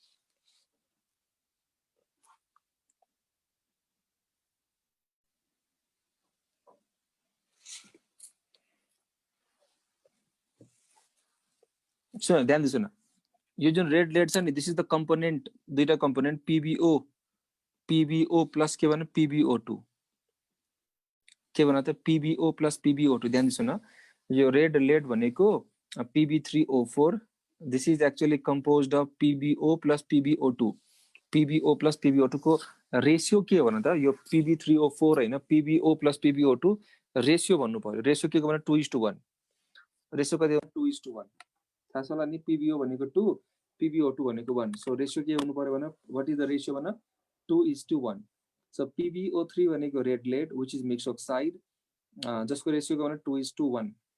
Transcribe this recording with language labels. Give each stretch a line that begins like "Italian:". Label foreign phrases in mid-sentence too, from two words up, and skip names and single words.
Nepali: सुन ध्यान दिनु यो जुन
English: red lead
Nepali: छ नि
English: this is the component
Nepali: दुईटा कम्पोनेन्ट PbO प्लस के भन्नु PbO2 के भन्न त PbO प्लस PbO2 ध्यान दिनु न यो
English: red lead
Nepali: भनेको Pb3O4
English: this is actually composed of PbO plus
Nepali: PbO2 को रेशियो के हो भन त यो Pb3O4 हैन PbO प्लस PbO2 रेशियो भन्नु पर्यो रेशियो के को भने 2:1 रेशियो कति हो 2:1 थाहा छ होला नि PbO भनेको 2 PbO2 भनेको 1 सो रेशियो के हुनु पर्यो भने
English: what is the ratio
Nepali: भने 2:1 सो PbO3 भनेको
English: red lead which is mix oxide
Nepali: जसको रेशियो के भने 2:1